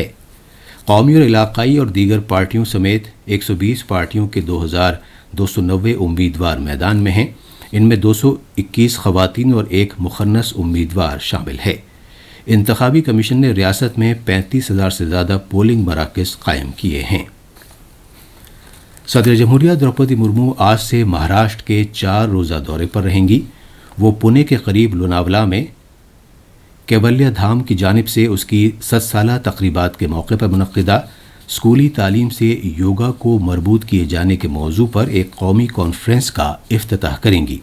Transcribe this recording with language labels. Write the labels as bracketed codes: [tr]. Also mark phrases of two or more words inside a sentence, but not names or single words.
[ur] قومی اور علاقائی اور دیگر پارٹیوں سمیت 120 پارٹیوں کے 2290 امیدوار میدان میں ہیں۔ ان میں 221 خواتین اور 1 مخنث امیدوار شامل ہے۔ انتخابی کمیشن نے ریاست میں 35,000 سے زیادہ پولنگ مراکز قائم کیے ہیں۔ صدر جمہوریہ دروپدی مرمو آج سے مہاراشٹر کے 4 روزہ دورے پر رہیں گی۔ وہ پونے کے قریب لوناولا میں کیولیا دھام کی جانب سے اس کی 7 سالہ تقریبات کے موقع پر منعقدہ اسکولی تعلیم سے یوگا کو مربوط کیے جانے کے موضوع پر ایک قومی کانفرنس کا افتتاح کریں گی۔